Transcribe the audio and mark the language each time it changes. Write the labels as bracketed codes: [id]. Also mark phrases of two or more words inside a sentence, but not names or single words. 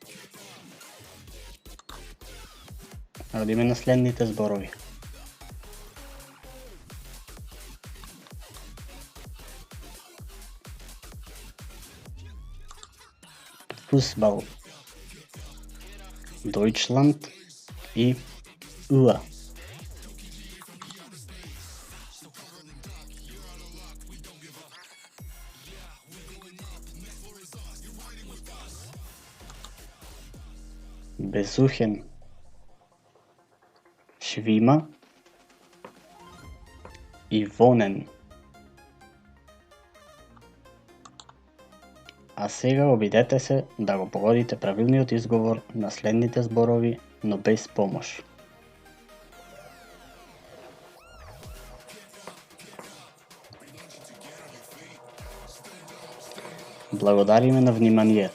[mk] Одиме на следните зборови. [de] Fußball, Deutschland и Uhr. Besuchen, Schwimmer и wohnen. [mk] А сега обидете се да го погодите правилниот изговор на следните зборови, но без помош. Благодариме на вниманието.